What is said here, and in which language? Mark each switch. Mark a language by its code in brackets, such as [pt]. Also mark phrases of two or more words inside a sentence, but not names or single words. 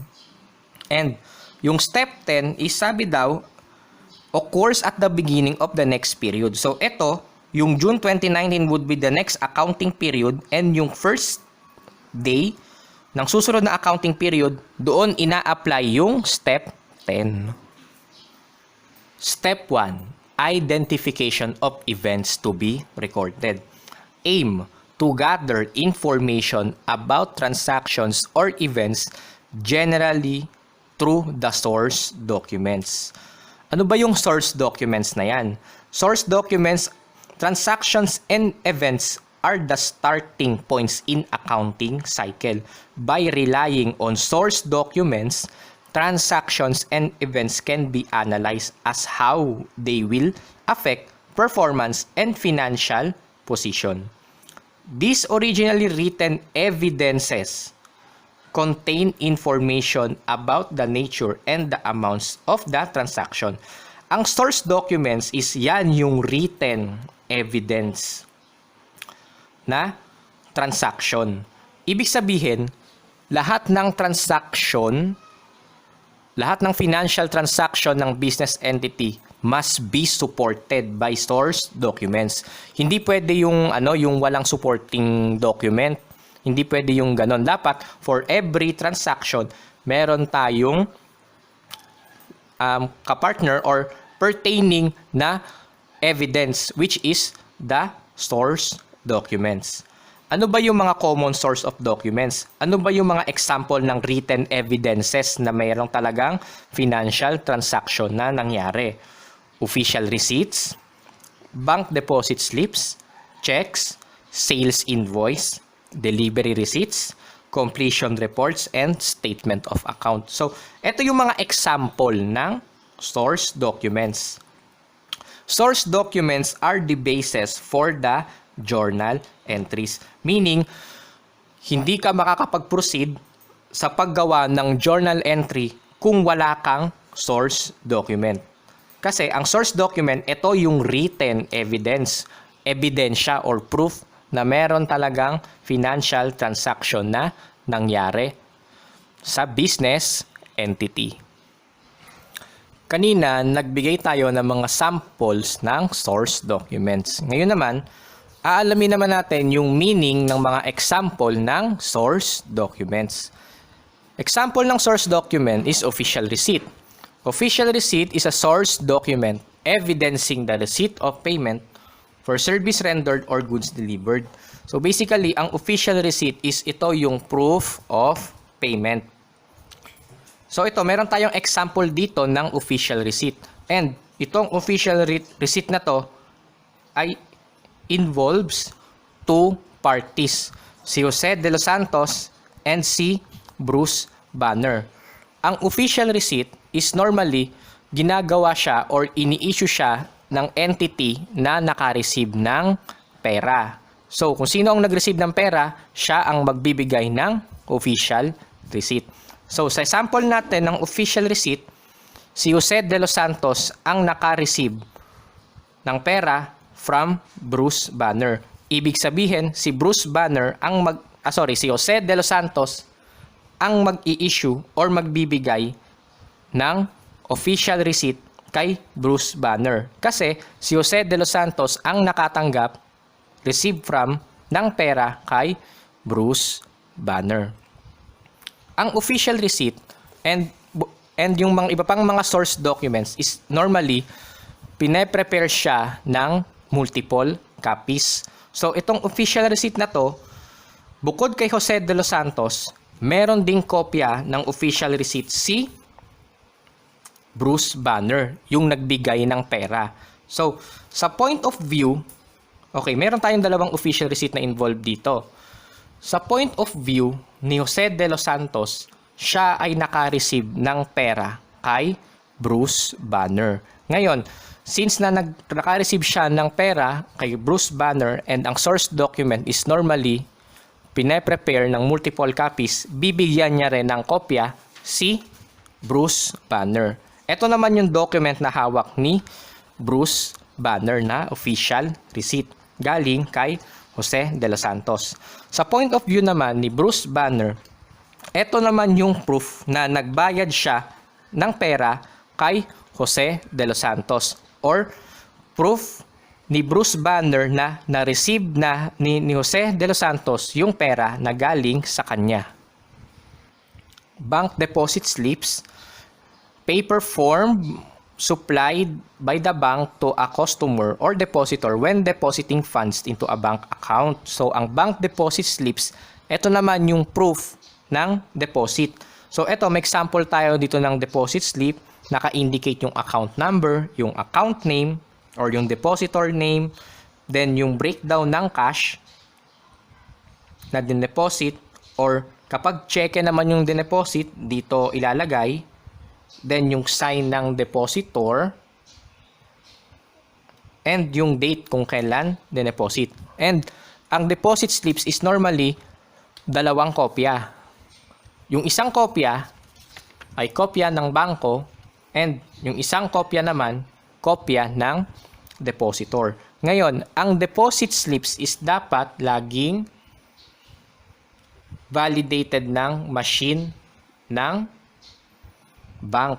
[tl] And yung step 10 is sabi daw, [en] occurs at the beginning of the next period. So [tl] ito, yung [en] June 2019 would be the next accounting period and yung first day [tl] ng susunod na [en] accounting period, [tl] doon ina-apply yung [en] step 10. Step 1, identification of events to be recorded. Aim to gather information about transactions or events generally through the source documents. [tl] Ano ba yung [en] source documents [tl] na yan? [en] Source documents, transactions and events are the starting points in accounting cycle. By relying on source documents, transactions and events can be analyzed as how they will affect performance and financial position. These originally written evidences contain information about the nature and the amounts of the transaction. [tl] Ang [en] source documents is [tl] yan yung [en] written evidence [tl] na transaction. Ibig sabihin, lahat ng transaction, lahat ng [en] financial transaction [tl] ng [en] business entity must be supported by source documents. [tl] Hindi pwede yung yung walang supporting document. Hindi pwede yung ganon. Dapat [en] for every transaction, [tl] meron tayong kapartner or pertaining na evidence, [en] which is the source documents. [tl] Ano ba yung mga [en] common source of documents? [tl] Ano ba yung mga example ng [en] written evidences [tl] na mayroong talagang [en] financial transaction [tl] na nangyari? [en] Official receipts, bank deposit slips, checks, sales invoice, delivery receipts, completion reports, and statement of account. So, [tl] ito yung mga example ng [en] source documents. Source documents are the basis for the journal entries. Meaning, [tl] hindi ka makakapag-proceed sa paggawa ng [en] journal entry [tl] kung wala kang [en] source document. [tl] Kasi ang [en] source document, [tl] ito yung [en] written evidence, [tl] ebidensya [en] or proof [tl] na meron talagang [en] financial transaction [tl] na nangyari sa [en] business entity. [tl] Kanina, nagbigay tayo ng mga samples ng [en] source documents. [tl] Ngayon naman, aalamin naman natin yung meaning ng mga example ng [en] source documents. Example ng source document is official receipt. Official receipt is a source document evidencing the receipt of payment for service rendered or goods delivered. So basically, ang official receipt is [tl] ito yung [en] proof of payment. [tl] So ito, meron tayong example dito ng [en] official receipt. And itong official receipt [tl] na to ay [en] involves two parties, [tl] si Jose de los Santos and si Bruce Banner. Ang [en] official receipt is normally [tl] ginagawa siya or ini-issue siya ng entity na naka-receive ng pera. So, kung sino ang nag-receive ng pera, siya ang magbibigay ng [en] official receipt. [tl] So, sa sample natin ng [en] official receipt, [tl] si Jose de los Santos ang naka-receive ng pera from Bruce Banner. Ibig sabihin, si Bruce Banner ang si Jose de los Santos ang mag-i-issue or magbibigay ng [en] official receipt [tl] kay Bruce Banner. Kasi si Jose de los Santos ang nakatanggap, [en] receive from, [tl] ng pera kay Bruce Banner. Ang [en] official receipt [tl] and yung mga iba pang mga [en] source documents is normally [tl] pine-prepare siya ng [en] multiple copies. [tl] So itong [en] official receipt [tl] na to, bukod kay Jose de los Santos, meron ding kopya ng [en] official receipt [tl] si Bruce Banner, yung nagbigay ng pera. So, sa [en] point of view, [tl] okay, meron tayong dalawang [en] official receipt [tl] na involved dito. Sa [en] point of view [tl] ni Jose de los Santos, siya ay naka-receive ng pera kay Bruce Banner. Ngayon, since na naka-receive siya ng pera kay Bruce Banner and ang [en] source document is normally [tl] pine-prepare ng [en] multiple copies, [tl] bibigyan niya rin ng kopya si Bruce Banner. Ito naman yung document na hawak ni Bruce Banner na [en] official receipt [tl] galing kay Jose de los Santos. Sa [en] point of view [tl] naman ni Bruce Banner, ito naman yung proof na nagbayad siya ng pera kay Jose de los Santos or proof ni Bruce Banner na na-receive na ni Jose de los Santos yung pera na galing sa kanya. [en] Bank deposit slips, paper form supplied by the bank to a customer or depositor when depositing funds into a bank account. So, [tl] ang [en] bank deposit slips, [tl] ito naman yung proof ng deposit. So, ito, may example tayo dito ng [en] deposit slip. [tl] Naka-indicate yung [en] account number, [tl] yung [en] account name, [tl] or yung [en] depositor name, [tl] then yung breakdown ng cash na din-deposit, or kapag cheque naman yung din-deposit, dito ilalagay, then yung sign ng depositor, and yung date kung kailan din-deposit. And ang [en] deposit slips is normally [tl] dalawang kopya. Yung isang kopya ay kopya ng bangko, and yung isang kopya naman, kopya ng depositor. Ngayon, ang [en] deposit slips is [tl] dapat laging validated ng machine ng bank.